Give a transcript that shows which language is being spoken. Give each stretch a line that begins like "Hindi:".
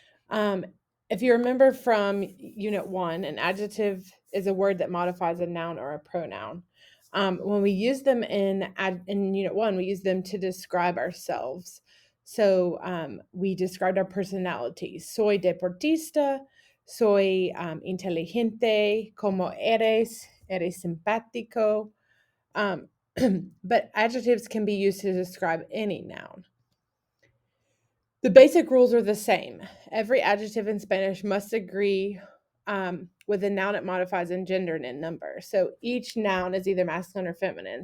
English: Um, if you remember from Unit 1, an adjective is a word that modifies a noun or a pronoun. When we use them in Unit 1, we use them to describe ourselves. So we described our personalities.
Spanish: Soy deportista, soy inteligente, como eres, eres simpático.
English: Um, but adjectives can be used to describe any noun. The basic rules are the same. Every adjective in Spanish must agree with the noun it modifies in gender and in number. So each noun is either masculine or feminine.